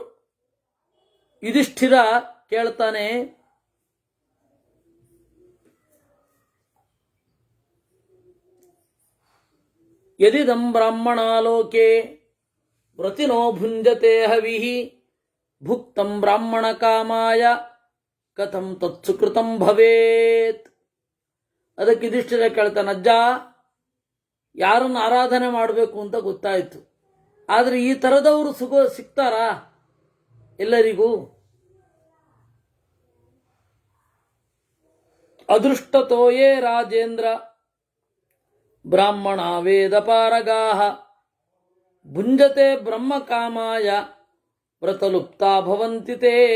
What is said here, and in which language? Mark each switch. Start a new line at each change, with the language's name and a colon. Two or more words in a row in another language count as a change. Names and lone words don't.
Kannada: ಯುಧಿಷ್ಠಿರ ಕೇಳ್ತಾನೆ,
Sanskrit: ಯದಿದಂ ಬ್ರಾಹ್ಮಣಾಲೋಕೆ ವ್ರತಿನೋ ಭುಂಜತೆ ಹವಿಹಿ ಭುಕ್ತಂ ಬ್ರಾಹ್ಮಣ ಕಾಮಾಯ ಕಥಂ ತತ್ಸುಕೃತಂ ಭವೇತ್.
Kannada: ಅದಕ್ಕೆ ಯುಧಿಷ್ಠಿರ ಕೇಳ್ತಾನೆ, ಅಜ್ಜ ಯಾರನ್ನು ಆರಾಧನೆ ಮಾಡಬೇಕು ಅಂತ ಗೊತ್ತಾಯಿತು, ಆದರೆ ಈ ಥರದವರು ಸಿಗ್ತಾರಾ ಎಲ್ಲರಿಗೂ?
Sanskrit: ಅದೃಷ್ಟತೋಯೇ ರಾಜೇಂದ್ರ ಬ್ರಾಹ್ಮಣ ವೇದ ಪಾರಗಾಹ ಭುಂಜತೆ ಬ್ರಹ್ಮ ಕಾಮಾಯ ವ್ರತಲುಪ್ತಾ ಭವಂತಿತೇ.